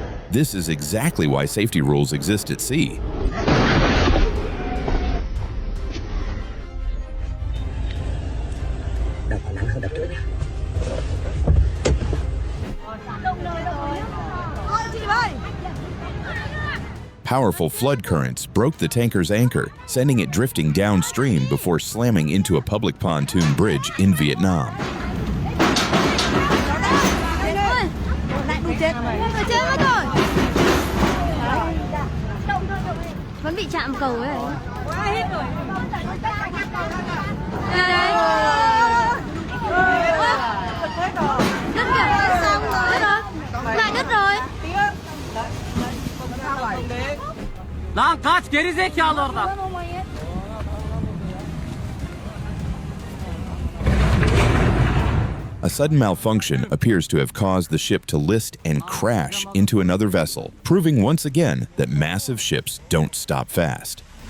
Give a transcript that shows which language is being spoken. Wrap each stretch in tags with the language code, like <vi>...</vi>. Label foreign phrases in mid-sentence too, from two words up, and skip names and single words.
<en>This is exactly why safety rules exist at sea. Powerful flood currents broke the tanker's anchor, sending it drifting downstream before slamming into a public pontoon bridge in Vietnam.</en> <vi>Vẫn bị chạm cầu ấy. Đứt kìa, xong rồi. Lại đứt rồi.</vi> <tr>Lan kaç geri zekalı orada.</tr> <en>A sudden malfunction appears to have caused the ship to list and crash into another vessel, proving once again that massive ships don't stop fast.</en>